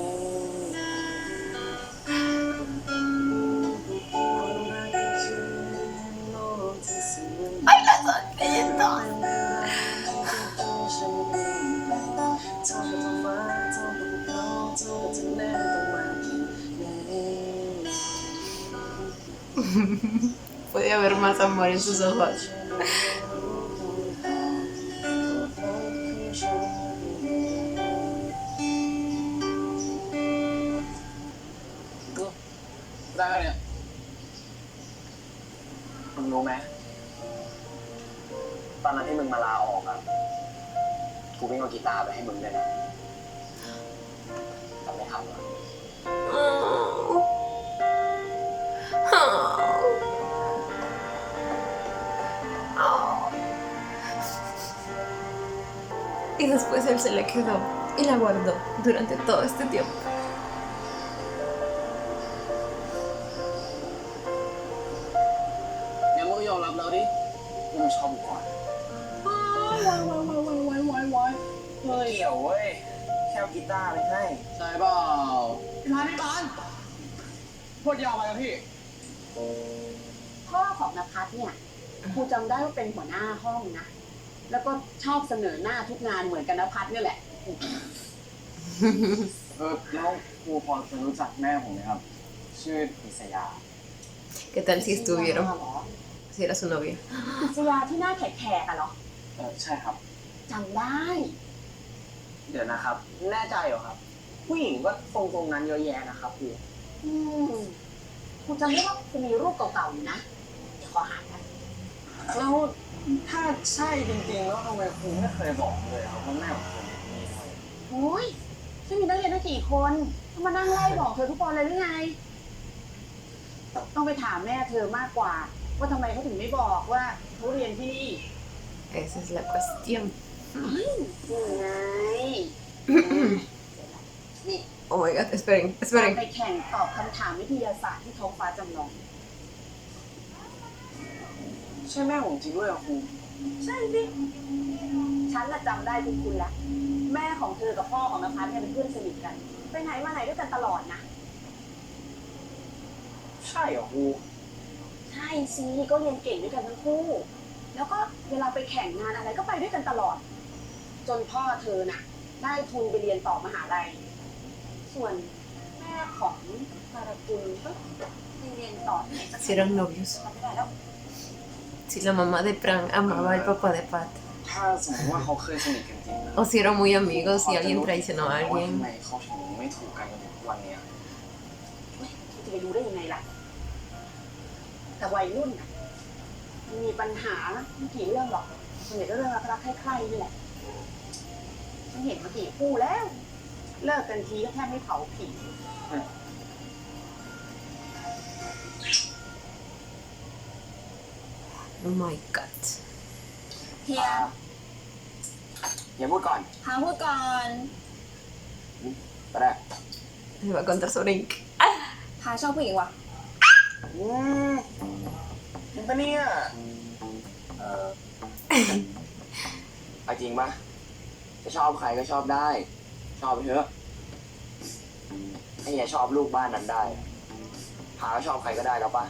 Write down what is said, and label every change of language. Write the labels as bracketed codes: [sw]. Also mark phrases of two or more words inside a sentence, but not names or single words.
[es] ¡Ay, la sonrisa! 'Puede haber más amor en sus ojos. [th] ได้แค่เนี้ย มึงรู้ไหมตอนนั้นที่มึงมาลาออกอ่ะ กูวิ่งเอากีตาร์ไปให้มึงเลยนะแต่ไม่ทำอ่ะ [es] Y después él se la quedó y la guardó durante todo este tiempo. [th] งั้นมึงก็ยอมรับแล้วดิว่ามึงชอบกูก่อนว้าย เฮ้ยเดี๋ยวเว้ย แค่เอากีตาร์ไปให้ ใช่เปล่าพี่พานพูดยาวไปครับพี่ พ่อของนภัสเนี่ยครูจำได้ว่าเป็นหัวหน้าห้องนะ แล้วก็ชอบเสนอหน้าทุกงานเหมือนกันนภัสเนี่ยแหละ แล้วครูพอจะรู้จักแม่ผมไหมครับ ชื่อพิษยา [es] ¿Qué tal si estuvieron? Si era su novia. [th] พิษยาที่หน้าแขกๆอะเหรอ ใช่ครับ จำได้ เดี๋ยวนะครับ แน่ใจเหรอครับ ผู้หญิงก็ทรงๆนั้นเยอะแยะนะครับครู อืมครูจำได้ว่าครูมีรูปเก่าๆอยู่นะ เดี๋ยวขอหากัน แล้วถ้าใช่จริงๆแล้วทำไมครูไม่เคยบอกเลยครับว่าแม่ของผมมีใคร โอ้ยฉันมีนักเรียนตั้งกี่คนต้องมานั่งไล่บอกเธอทุกคนเลยหรือไง ต้องไปถามแม่เธอมากกว่า ว่าทำไมเขาถึงไม่บอกว่าเขาเรียนที่นี่ [es] Esa es la cuestión. [th] นี่ไง นี่ [en] Oh my god, [es] esperen, [th] เรา [es] esperen. [th] ไปแข่งตอบคำถามวิทยาศาสตร์ที่ท้องฟ้าจำลอง ใช่แม่ผมจริงด้วยเหรอครู ใช่สิ ฉันน่ะจำได้คุณคุณละ แม่ของเธอกับพ่อของนภัสเนี่ยเป็นเพื่อนสนิทกัน ไปไหนมาไหนด้วยกันตลอดนะ ใช่เหรอครู ใช่สิก็เรียนเก่งด้วยกันทั้งคู่ แล้วก็เวลาไปแข่งงานอะไรก็ไปด้วยกันตลอด จนพ่อเธอน่ะ ได้ทุนไปเรียนต่อมหาลัย ส่วนแม่ของการกุลก็ไปเรียนต่อที่ไหนสัก [es] Si eran novios. [th] จำไม่ได้แล้ว [es] Si la mamá de Fran amaba al papá de Pat. [th] ถ้าสมมติว่าเขาเคยสนิทกันจริงนะ [es] O si eran muy amigos y alguien traicionó a [th] ว่าทำ [es] alguien. [th] ไมเขาถึงไม่ถูกกันจนถึงทุกวันเนี้ย เฮ้ยจะไปรู้ได้ยังไงล่ะ แต่วัยรุ่นน่ะมันมีปัญหาไม่กี่เรื่องหรอกส่วนใหญ่ก็เรื่องรักๆใคร่ๆนี่แหละฉันเห็นมากี่คู่แล้ว เลิกกันทีก็แทบไม่เผาผี [en] Oh my god. [th] เฮีย อย่าพูดก่อน พาพูดก่อน ก็ได้ [es] Me va a contar sobre Ink. [th] พาชอบผู้หญิงว่ะ จริงปะเนี่ยเอาจริงปะจะชอบใครก็ชอบได้ ชอบไปเถอะถ้าอย่าชอบลูกบ้านนั้นได้พาก็ชอบใครก็ได้แล้วปะ